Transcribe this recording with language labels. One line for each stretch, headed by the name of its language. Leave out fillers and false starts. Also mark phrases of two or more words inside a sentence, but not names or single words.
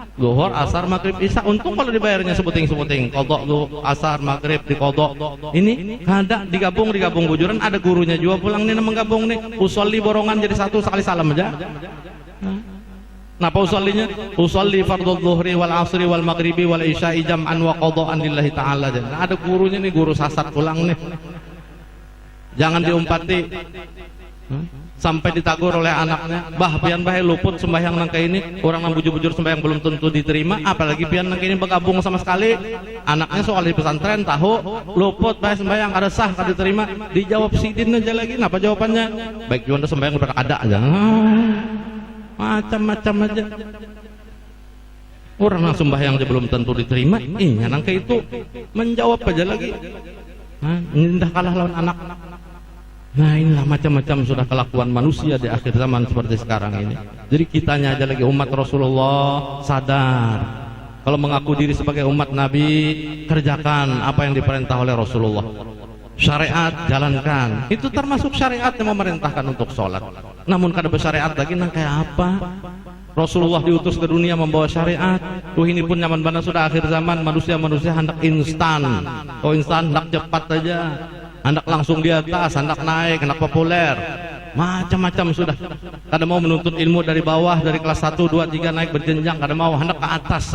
Banjar: Zuhur, asar, maghrib, isya. Untung kalau dibayarnya sebuting-sebuting. Qadha asar, maghrib diqadha. Ini kada digabung bujuran, ada gurunya juga pulang nih menggabung nih. Usolli borongan jadi satu sekali salam aja. Napa usollinya?
Arabic: أصلي فرض الظهر والعصر والمغرب والعشاء جمعا وقضاء لله تعالى.
Banjar: Ada gurunya nih, guru sasat pulang nih. Jangan diumpati. Sampai ditagur oleh anaknya, bah pian bahe luput sembahyang nangka ini, orang nang bujur-bujur sembahyang belum tentu diterima, apalagi pian nangka ini bergabung sama sekali. Anaknya soal di pesantren tahu luput bahe sembahyang kada sah kada diterima, dijawab sidin aja lagi. Napa jawabannya? Baik juanda sembahyang udah ada aja. Macam-macam aja. Orang nang sembahyang aja belum tentu diterima, iya nangka itu menjawab aja lagi. Ini dah kalah lawan anak.
Indonesian: Nah inilah macam-macam sudah kelakuan manusia di akhir zaman seperti sekarang ini.
Banjar: Jadi kitanya aja lagi umat Rasulullah sadar.
Indonesian: Kalau mengaku diri sebagai umat Nabi, kerjakan apa yang diperintah oleh Rasulullah. Syariat jalankan. Itu termasuk syariat yang memerintahkan untuk sholat.
Banjar: Namun kada bersyariat lagi nang kayak apa?
Indonesian: Rasulullah diutus ke dunia membawa syariat. Ini pun zaman mana sudah akhir zaman, manusia hendak instan.
Banjar: Oh instan hendak cepat aja. Hendak langsung di atas, hendak naik, hendak populer, macam-macam sudah. Kada mau menuntut ilmu dari bawah, dari kelas 1, 2, 3 naik berjenjang, kada mau, hendak ke atas.